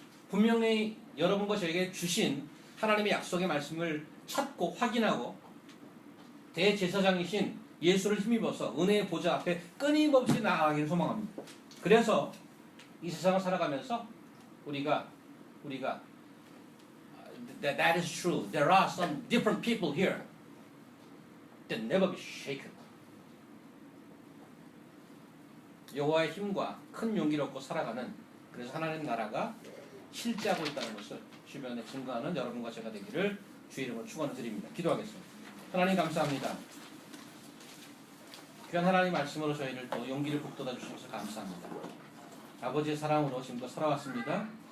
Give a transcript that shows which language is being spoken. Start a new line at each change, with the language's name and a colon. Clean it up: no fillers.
Korean: 분명히 여러분과 저에게 주신 하나님의 약속의 말씀을 찾고 확인하고 대제사장이신 예수를 힘입어서 은혜의 보좌 앞에 끊임없이 나아가기를 소망합니다. 그래서 이 세상을 살아가면서 우리가
English: that is true. There are some different people here that never be shaken.
Korean: 여호와의 힘과 큰 용기를 얻고 살아가는, 그래서 하나님 나라가 실제하고 있다는 것을 주변에 증거하는 여러분과 제가 되기를 주의 이름으로 축원을 드립니다. 기도하겠습니다. 하나님 감사합니다. 귀한 하나님 말씀으로 저희를 또 용기를 북돋아 주셔서 감사합니다. 아버지의 사랑으로 지금도 살아왔습니다.